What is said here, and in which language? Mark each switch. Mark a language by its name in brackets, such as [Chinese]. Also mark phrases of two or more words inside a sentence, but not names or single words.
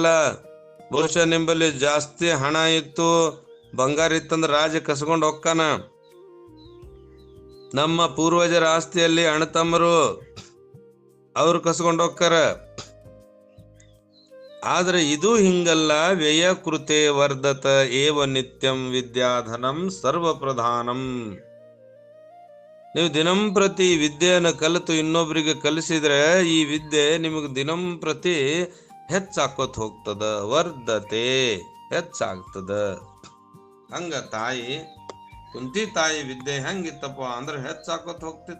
[Kannada] ಬಹುಶಃ ನಿಂಬಲ್ಲಿ ಜಾಸ್ತಿ ಹಣ ಇತ್ತು, ಬಂಗಾರ ಇತ್ತಂದ್ರ ರಾಜ ಕಸ್ಕೊಂಡು ಹೋಗ್ತಾನ. ನಮ್ಮ ಪೂರ್ವಜರ ಆಸ್ತಿಯಲ್ಲಿ ಅಣ್ಣತಮ್ಮರು ಅವ್ರು ಕಸ್ಕೊಂಡು ಹೋಗ್ತಾರ. ಆದ್ರೆ ಇದು ಹಿಂಗಲ್ಲ. [Sanskrit] ವ್ಯಯ ಕೃತೆ ವರ್ಧತ ಏವ ನಿತ್ಯಂ ವಿದ್ಯಾಧನಂ ಸರ್ವಪ್ರಧಾನಂ. [Kannada] ನೀವು ದಿನಂಪ್ರತಿ ವಿದ್ಯೆಯನ್ನು ಕಲಿತು ಇನ್ನೊಬ್ಬರಿಗೆ ಕಲಿಸಿದ್ರೆ ಈ ವಿದ್ಯೆ ನಿಮಗೆ ದಿನಂಪ್ರತಿ ಹೆಚ್ಚಾಕೋತ್ ಹೋಗ್ತದ, ವರ್ಧತೆ ಹೆಚ್ಚಾಗ್ತದ. ಹಂಗ ತಾಯಿ ಕುಂತಿ ತಾಯಿ ವಿದ್ಯೆ ಹೆಂಗಿತ್ತಪ್ಪ ಅಂದ್ರೆ ಹೆಚ್ಚಾಕೋತ್ ಹೋಗ್ತಿತ್ತು.